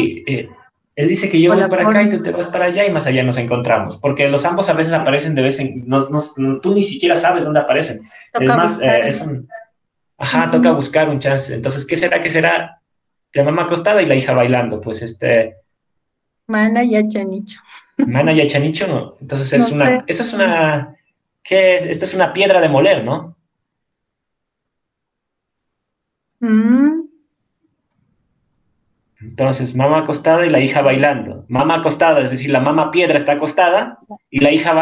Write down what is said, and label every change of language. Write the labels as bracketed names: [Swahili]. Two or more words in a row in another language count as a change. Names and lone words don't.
[Spanish] Sí, él dice que yo Por voy la para acá y tú forma. te vas para allá y más allá nos encontramos. Porque los ambos a veces aparecen de vez en... tú ni siquiera sabes dónde aparecen. Es Toca más, buscar. es un... Ajá, toca Ujú. buscar un chance. Entonces, ¿qué será? ¿Qué será? La mamá acostada y la hija bailando. Pues [Quechua] Mana yachanichu. Mana y Chanicho, [Spanish] ¿no? Entonces No sé. eso es una... ¿Qué es? Esto es una piedra de moler, ¿no? Mm, Entonces, mamá acostada y la hija bailando. Mamá acostada, es decir, la mamá piedra está acostada y la hija